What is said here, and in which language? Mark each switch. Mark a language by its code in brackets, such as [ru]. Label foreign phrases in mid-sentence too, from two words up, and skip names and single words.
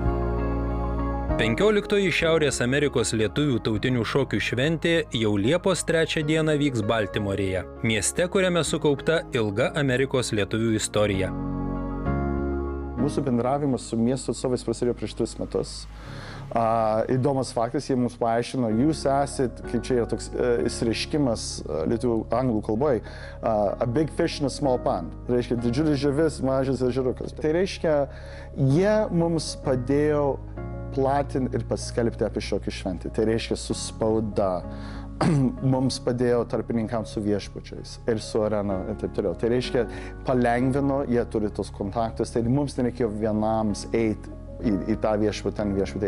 [lt] 15-oji Šiaurės Amerikos lietuvių tautinių šokių šventė jau Liepos 3 dieną vyks Baltimorėje, mieste, kuriame sukaupta ilga Amerikos lietuvių istorija. Mūsų bendravimas su miesto atstovais prasidėjo prieš 3 metus. Įdomus faktas, jie mums paaiškino, jūs esat, kaip čia yra toks išreiškimas lietuvių anglų kalboje, [en] a big fish in a small pond. [lt] Tai reiškia, didžiulis žuvis, mažas ežerukas. Tai reiškia, jie mums padėjo platinti ir paskelbti apie šokį šventę. Tai reiškia, su spauda. Mums padėjo tarpininkams su viešbučiais ir su arena ir taip toliau. Tai reiškia, palengvino, jie turi tos kontaktus, tai mums nereikėjo vienams eiti į tą viešbutį, ten viešbutį.